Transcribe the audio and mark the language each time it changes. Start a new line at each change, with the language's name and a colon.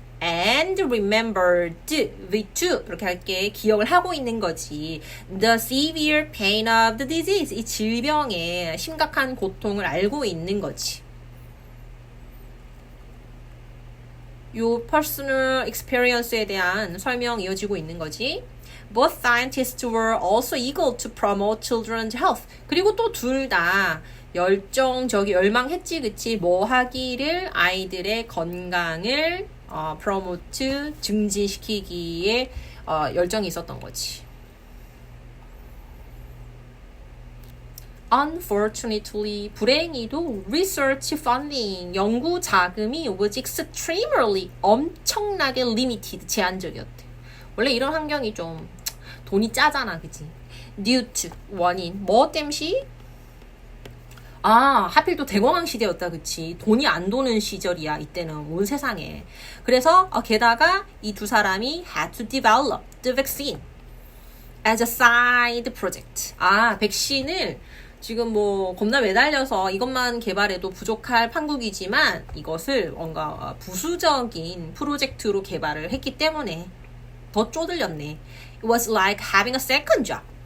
English: and remembered with to
Korean: 이렇게 할게 기억을 하고 있는 거지.
English: The severe pain of the disease
Korean: 이 질병의 심각한 고통을 알고 있는 거지. 요
English: personal experience
Korean: 에 대한 설명 이어지고 있는 거지.
English: Both scientists were also eager to promote children's health.
Korean: 그리고 또 둘 다 열망했지, 그치? 뭐 하기를 아이들의 건강을 promote, 증진시키기에 열정이 있었던 거지.
English: Unfortunately,
Korean: 불행히도
English: research funding,
Korean: 연구 자금이
English: was extremely,
Korean: 엄청나게
English: limited,
Korean: 제한적이었대. 원래 이런 환경이 좀 돈이 짜잖아, 그치?
English: Due to,
Korean: 원인, 뭐 땜시? 하필 또 대공황 시대였다, 그치? 돈이 안 도는 시절이야, 이때는 온 세상에. 그래서 게다가 이 두 사람이
English: had to develop the vaccine as a side project.
Korean: 백신을 지금 뭐 겁나 매달려서 이것만 개발해도 부족할 판국이지만 이것을 뭔가 부수적인 프로젝트로 개발을 했기 때문에 더 쪼들렸네.
English: It was like having a second job.